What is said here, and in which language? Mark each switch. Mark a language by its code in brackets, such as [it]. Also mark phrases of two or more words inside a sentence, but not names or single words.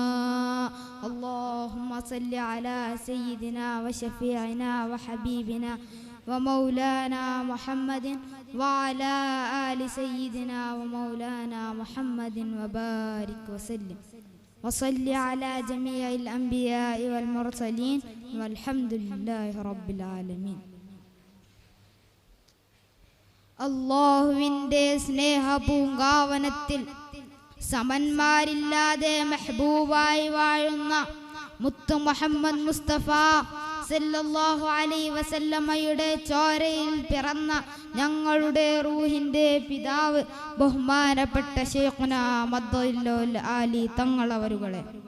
[ar] اللهم صل على سيدنا وشفيعنا وحبيبنا ومولانا محمد وعلى آل سيدنا ومولانا محمد وبارك وسلم وصل على جميع الأنبياء والمرسلين والحمد لله رب العالمين. [ml] അല്ലാഹുവിൻ്റെ സ്നേഹപൂങ്കാവനത്തിൽ സമന്മാരില്ലാതെ മെഹബൂബായി വാഴുന്ന മുത്ത് മുഹമ്മദ് മുസ്തഫ [ar] صلى الله عليه وسلم [ml] ചോരയിൽ പിറന്ന ഞങ്ങളുടെ റൂഹിൻ്റെ പിതാവ് ബഹുമാനപ്പെട്ട ശൈഖുനാ മദ്ദുൽ ആലി തങ്ങളവരുകളെ,